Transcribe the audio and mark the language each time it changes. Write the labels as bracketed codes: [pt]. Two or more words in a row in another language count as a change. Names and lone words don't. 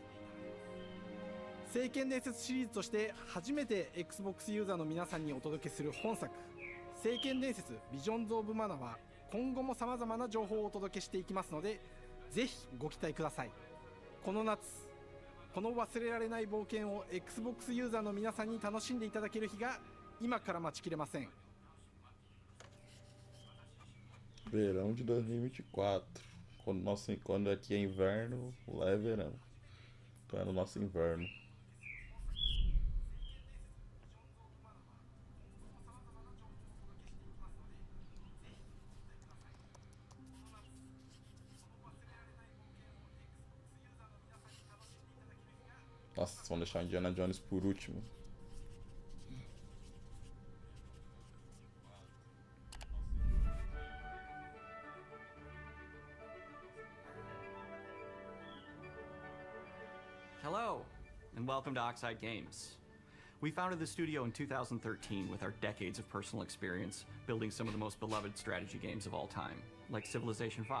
[ja] 聖剣伝説シリーズとして初めて Xbox ユーザーの皆さんにお届けする本作、聖剣伝説ビジョンズ・オブ・マナは今後も様々な情報をお届けしていきますので、ぜひご期待ください。この夏、この忘れられない冒険を Xbox ユーザーの皆さんに楽しんでいただける日が今から待ちきれません。 [pt] Verão de 2024. Quando aqui é inverno, lá é verão. Então é no nosso inverno. Nossa, vão deixar Indiana Jones por último. [en] Hello, and welcome to Oxide Games. We founded the studio in 2013 with our decades of personal experience building some of the most beloved strategy games of all time, like Civilization V.